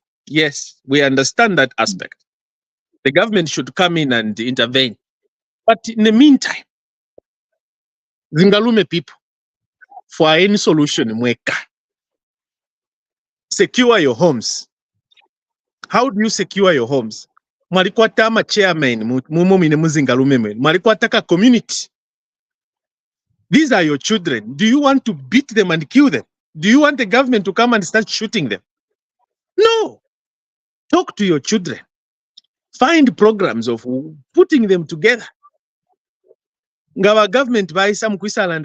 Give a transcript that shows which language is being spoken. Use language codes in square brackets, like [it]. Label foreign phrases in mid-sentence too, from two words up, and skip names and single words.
[en] Yes, we understand that aspect. The government should come in and intervene. But in the meantime, Zingalume people, for any solution, mweka. Secure your homes. How do you secure your homes? [bem] Mwalikwata ama chairman mumomine muzingalume mwalikwata community. [en] These are your children. Do you want to beat them and kill them? Do you want the government to come and start shooting them? No. Talk to your children. Find programs of putting them together. Our government buys some Kwisaland.